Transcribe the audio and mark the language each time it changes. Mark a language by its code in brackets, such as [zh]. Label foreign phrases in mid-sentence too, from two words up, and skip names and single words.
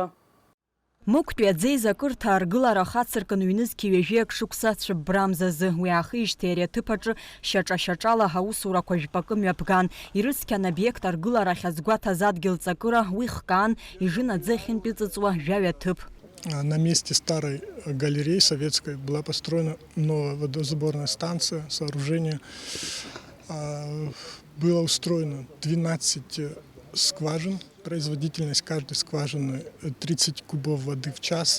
[ab] Мықәтәи аӡеизакырҭа аргылара хацыркын ҩнызқьи ҩажәиак шықәса цәыббрамзазы. Уи аахижьҭеи ари аҭыԥаҿы шьаҿа-шьаҿала аусурақәа жәпакы мҩаԥган. Ирыцқьан обиект аргыларахь азгәаҭаз адгьыл ҵакыра уи хкаан ижын аӡы ахьынтә иҵыҵуа жәаҩаҭыԥ. [ru] На месте старой галереи советской была построена новая водосборная станция, сооружение. Было устроено 12 скважин. Производительность каждой скважины 30 кубов воды в час.